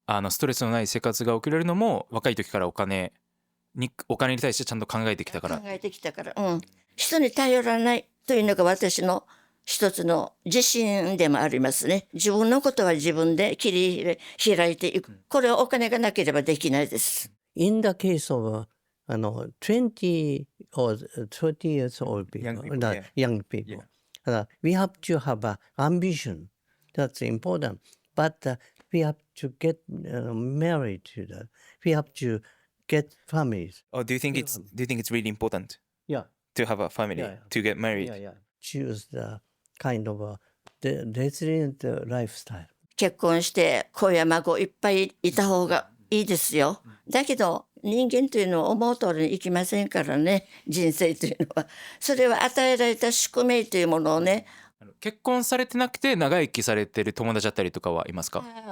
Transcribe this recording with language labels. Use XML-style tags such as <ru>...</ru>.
<ja>ストレスのない生活が送れるのも若い時からお金に対してちゃんと考えてきたから。人に頼らないというのが私の一つの自信でもありますね。自分のことは自分で切り開いていく。これはお金がなければできないです。</ja> <en>In the case of 20 or 30 years old people, young people, we have to have an ambition. That's important. But we have to get married to that. We have to get families. Oh, do you think it's really important Yeah. to have a family, to get married? Choose the kind of the resilient lifestyle.</en> <ja>結婚して子や孫いっぱいいた方がいいですよ。だけど人間というのは思う通りにいきませんからね。人生というのはそれは与えられた宿命というものをね、結婚されてなくて長生きされてる友達だったりとかはいますか？</ja>